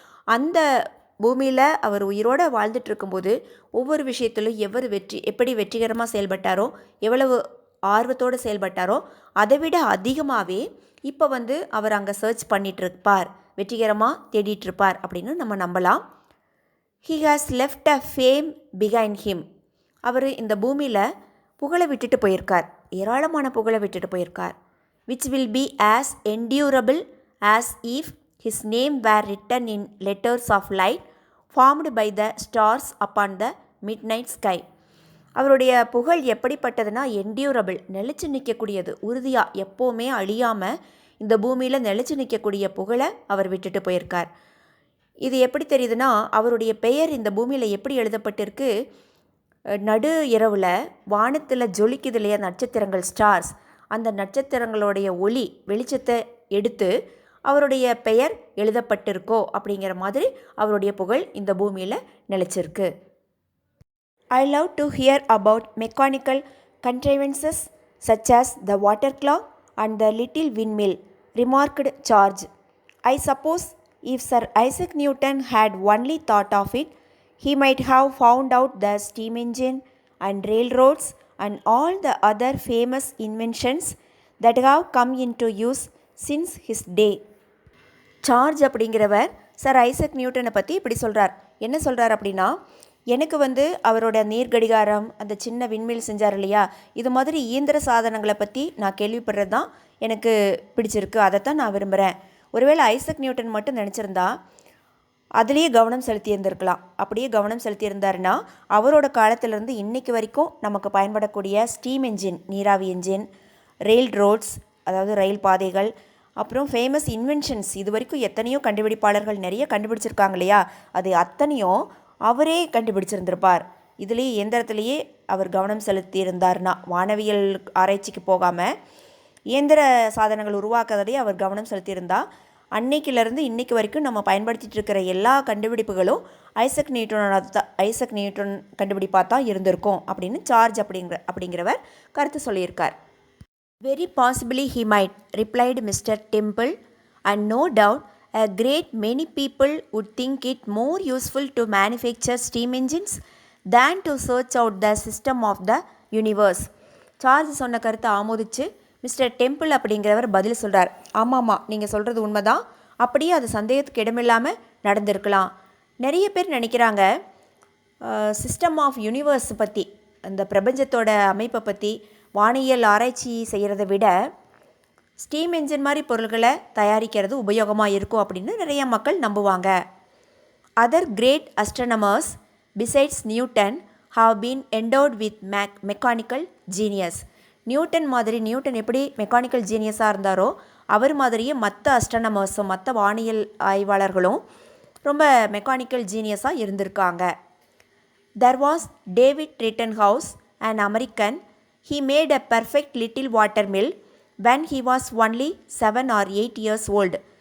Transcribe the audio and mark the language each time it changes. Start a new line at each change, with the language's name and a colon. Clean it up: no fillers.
Tamil: அந்த பூமியில் அவர் உயிரோடு வாழ்ந்துட்டு இருக்கும்போது ஒவ்வொரு விஷயத்திலும் எப்படி வெற்றிகரமாக செயல்பட்டாரோ, எவ்வளவு ஆர்வத்தோடு செயல்பட்டாரோ அதை விட அதிகமாகவே இப்போ அவர் அங்கே சர்ச் பண்ணிகிட்ருப்பார், வெற்றிகரமாக தேடிட்டுருப்பார் அப்படின்னு நம்ம நம்பலாம்.
English: He has left a fame behind him.
Tamil: அவர் இந்த பூமியில் புகழை விட்டுட்டு போயிருக்கார், ஏராளமான புகழை விட்டுட்டு போயிருக்கார்.
English: which will be as endurable as if his name were written in letters of light formed by the stars upon the midnight sky.
Tamil: அவருடைய புகழ் எப்படிப்பட்டதுன்னா, என்டியூரபிள், நிலச்சி நிற்கக்கூடியது, உறுதியாக எப்போவுமே அழியாமல் இந்த பூமியில் நிலச்சி நிற்கக்கூடிய புகழை அவர் விட்டுட்டு போயிருக்கார். இது எப்படி தெரியுதுன்னா, அவருடைய பெயர் இந்த பூமியில் எப்படி எழுதப்பட்டிருக்கு, நடு இரவில் வானத்தில் ஜொலிக்குது இல்லையா நட்சத்திரங்கள், ஸ்டார்ஸ், அந்த நட்சத்திரங்களுடைய ஒளி வெளிச்சத்தை எடுத்து அவருடைய பெயர் எழுதப்பட்டிருக்கோ அப்படிங்கிற மாதிரி அவருடைய புகழ் இந்த பூமியில் நிலைச்சிருக்கு.
English: I love to hear about mechanical contrivances such as the water clock and the little windmill, remarked George. I suppose if Sir Isaac Newton had only thought of it, he might have found out the steam engine and railroads and all the other famous inventions that have come into use since his day.
Tamil: Charge அப்படிங்கிறவர் sir Isaac நியூட்டனை பற்றி இப்படி சொல்கிறார். என்ன சொல்கிறார் அப்படின்னா, எனக்கு அவரோட நீர்கடிகாரம், அந்த சின்ன விண்மில் செஞ்சார் இல்லையா, இது மாதிரி இயந்திர சாதனங்களை பற்றி நான் கேள்விப்படுறது தான் எனக்கு பிடிச்சிருக்கு, அதைத்தான் நான் விரும்புகிறேன். ஒருவேளை ஐசக் நியூட்டன் மட்டும் நினச்சிருந்தா அதுலேயே கவனம் செலுத்தியிருந்திருக்கலாம். அப்படியே கவனம் செலுத்தியிருந்தாருன்னா அவரோட காலத்திலேருந்து இன்றைக்கு வரைக்கும் நமக்கு பயன்படக்கூடிய ஸ்டீம் என்ஜின், நீராவி என்ஜின், ரெயில் ரோட்ஸ், அதாவது ரயில் பாதைகள், அப்புறம் ஃபேமஸ் இன்வென்ஷன்ஸ், இது வரைக்கும் எத்தனையோ கண்டுபிடிப்பாளர்கள் நிறைய கண்டுபிடிச்சிருக்காங்க இல்லையா, அது அத்தனையும் அவரே கண்டுபிடிச்சிருந்திருப்பார். இதுலேயே இயந்திரத்திலேயே அவர் கவனம் செலுத்தியிருந்தார்னா, வானவியல் ஆராய்ச்சிக்கு போகாமல் இயந்திர சாதனங்கள் உருவாக்குறதையே அவர் கவனம் செலுத்தியிருந்தால் அன்னைக்கிலேருந்து இன்றைக்கு வரைக்கும் நம்ம பயன்படுத்திகிட்டு இருக்கிற எல்லா கண்டுபிடிப்புகளும் ஐசக் நியூட்டன் கண்டுபிடிப்பாக தான் இருந்திருக்கும் அப்படின்னு சார்ஜ் அப்படிங்கிறவர் கருத்து சொல்லியிருக்கார்.
English: Very possibly he might, replied mister Temple, and no doubt a great many people would think it more useful to manufacture steam engines than to search out the system of the universe.
Tamil: Charge சொன்ன கருத்தை ஆமோதிச்சு mister temple அப்படிங்கிறவர் பதில் சொல்கிறார். ஆமாம்மா, நீங்கள் சொல்கிறது உண்மைதான், அப்படியே அது சந்தேகத்துக்கு இடமில்லாமல் நடந்திருக்கலாம். நிறைய பேர் நினைக்கிறாங்க சிஸ்டம் ஆஃப் யூனிவர்ஸ் பற்றி, அந்த பிரபஞ்சத்தோட அமைப்பை பற்றி வானியல் ஆராய்ச்சி செய்கிறத விட ஸ்டீம் என்ஜின் மாதிரி பொருள்களை தயாரிக்கிறது உபயோகமாக இருக்கும் அப்படின்னு நிறைய மக்கள் நம்புவாங்க.
English: Other great astronomers besides Newton have been endowed with mechanical genius.
Tamil: Newton எப்படி மெக்கானிக்கல் ஜீனியஸாக இருந்தாரோ அவர் மாதிரியே மற்ற அஸ்ட்ரானமர்ஸும் மற்ற வானியல் ஆய்வாளர்களும் ரொம்ப மெக்கானிக்கல் ஜீனியஸாக இருந்திருக்காங்க.
English: There was David Rittenhouse, an American. He made a perfect little water mill when he was only 7 or 8 years old.